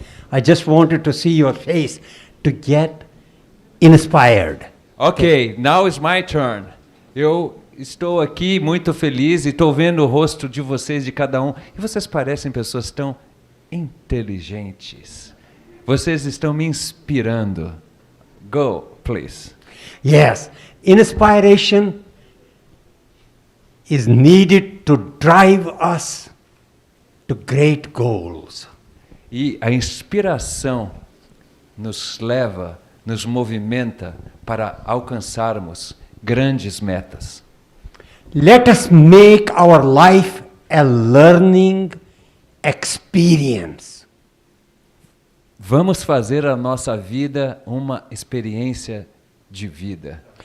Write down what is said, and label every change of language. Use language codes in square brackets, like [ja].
[en] I just wanted to see your face to get inspired. Ok, now is my turn. [pt] Eu estou aqui muito feliz e estou vendo o rosto de vocês, de cada um. E vocês parecem pessoas tão inteligentes. Vocês estão me inspirando. [en] Go, please. Yes, inspiration is needed to drive us to great goals. [pt] E a inspiração nos leva, nos movimenta para alcançarmos grandes metas. [en] Let us make our life a learning experience. [pt] Vamos fazer a nossa vida uma experiência de vida.